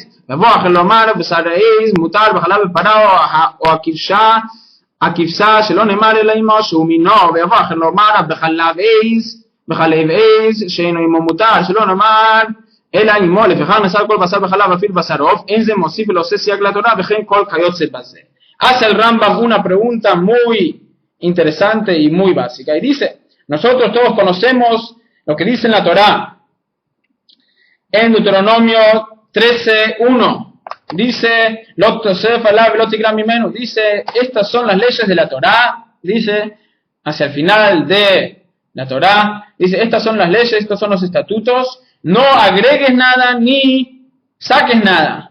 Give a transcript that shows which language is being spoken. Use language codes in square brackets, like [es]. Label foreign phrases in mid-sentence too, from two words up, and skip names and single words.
[he] יבוא אחר לא אמר בשר העז מותר בחלב בפרה או הכבשה שלא נאמר אלא עמו שהוא מינו, ויבוא אחר לומר בחלב עז שאינו עמו מותר, שלא נאמר אלא עמו, לפיכך נאסר כל בשר בחלב אפילו בשר עוף, אין זה מוסיף ולעושה סייג לתורה וכן כל כיוצא בזה. [es] Hace el Rambam una pregunta muy interesante y muy básica y dice, nosotros todos conocemos lo que dice en la Torá en Deuteronomio 13:1. Dice, dice, estas son las leyes de la Torá, dice, hacia el final de la Torá, dice, estas son las leyes, estos son los estatutos, no agregues nada ni saques nada.